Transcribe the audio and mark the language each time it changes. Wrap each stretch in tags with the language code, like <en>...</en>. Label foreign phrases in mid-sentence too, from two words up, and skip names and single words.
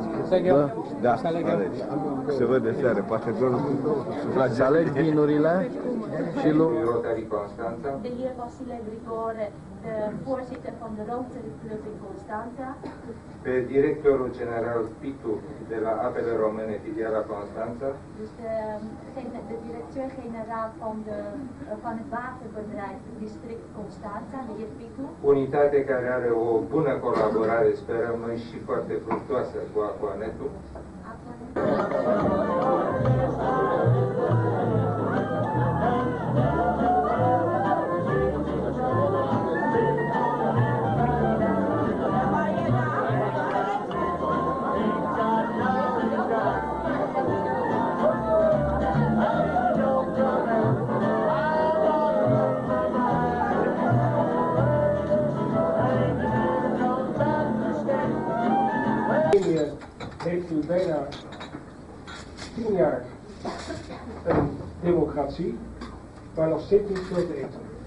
<ro>Da, se vede seară, poate doar Să aleg vinurile și Rotary Constanța.</ro> <nl>De heer Vasile Grigore, de voorzitter van de Rotary Club in Constanța.</nl> <ro>Pe directorul general Pitu de la Apele Române, filiala Constanța.</ro> <nl>Dus de directeur-generaal van het waterbedrijf district Constanța, de heer Pitu.</nl> <ro>Unitate care are o bună colaborare, sperăm noi, și foarte fructuoasă cu Aquanetul.</ro> <nl>Heeft u bijna 10 jaar een democratie, maar nog steeds niet veel te eten.</nl>